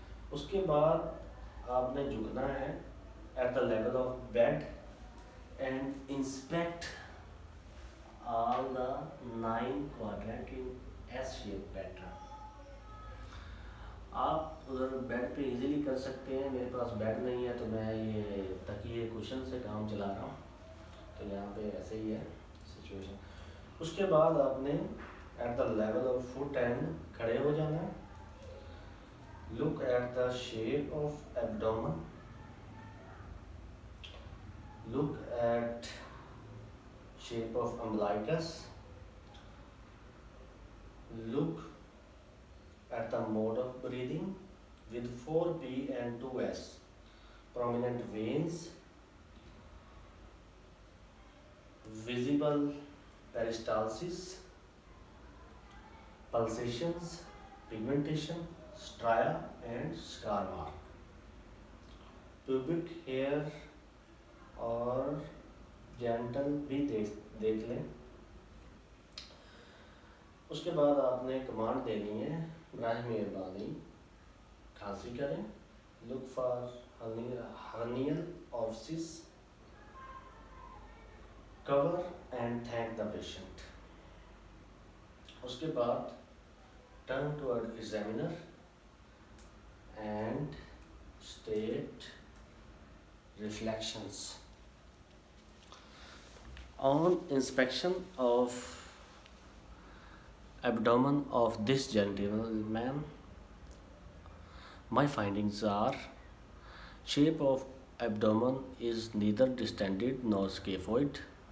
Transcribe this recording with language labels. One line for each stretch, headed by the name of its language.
Urdu: اس کے بعد آپ نے جھکنا ہے
English: At the level of bed and inspect all the 9 quadrant in S shape pattern.
Urdu: آپ اگر بیڈ پہ ایزیلی کر سکتے ہیں، میرے پاس بیڈ نہیں ہے تو میں یہ تکیے سولوشن سے کام چلا رہا ہوں، تو یہاں پہ ایسے ہی ہے سچویشن. اس کے بعد آپ نے
English: at the level of foot and
Urdu: کھڑے ہو جانا ہے.
English: Look at the shape of abdomen, look at shape of umbilicus, look at the mode of breathing with 4P and 2S, prominent veins, visible peristalsis, pulsations, pigmentation, stria and scar mark.
Urdu: Pubic hair اور gentle بھی دیکھ لیں. اس کے بعد آپ نے command دینی ہے براہ مہربانی کھانسی کریں.
English: Look for hernial orifices, cover and thank the patient.
Urdu: اس کے بعد
English: Turn toward examiner and state reflections. On inspection of abdomen of this gentleman, my findings are: shape of abdomen is neither distended nor scaphoid.